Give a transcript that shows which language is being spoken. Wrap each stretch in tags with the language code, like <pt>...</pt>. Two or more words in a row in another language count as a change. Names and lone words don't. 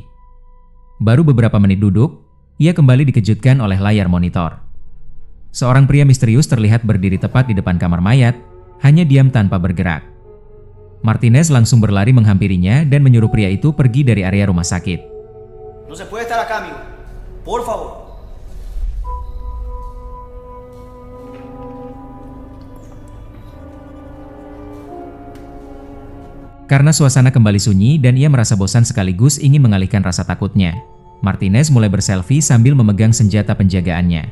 <id>Baru beberapa menit duduk, ia kembali dikejutkan oleh layar monitor. Seorang pria misterius terlihat berdiri tepat di depan kamar mayat, hanya diam tanpa bergerak. Martinez langsung berlari menghampirinya dan menyuruh pria itu pergi dari area rumah sakit.</id> <es>No se puede estar acá, amigo. Por favor.</es> <id>Karena suasana kembali sunyi dan ia merasa bosan sekaligus ingin mengalihkan rasa takutnya, Martinez mulai berselfie sambil memegang senjata penjagaannya.</id>